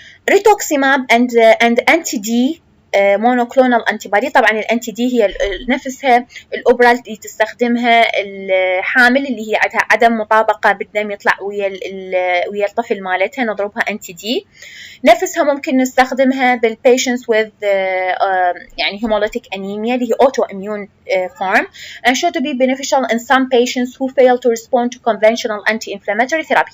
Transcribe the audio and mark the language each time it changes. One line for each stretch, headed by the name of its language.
English: Rituximab and anti-D monoclonal antibody.
Arabic: طبعا الانتي دي هي نفسها الأوبرا اللي تستخدمها الحامل اللي هي عندها عدم مطابقة بالدم يطلع ويا الطفل مالتها، نضربها انتي دي. نفسها ممكن نستخدمها
English: بالpatients with يعني hemolytic anemia اللي هي autoimmune form and show to be beneficial in some patients who fail to respond to conventional anti-inflammatory therapy.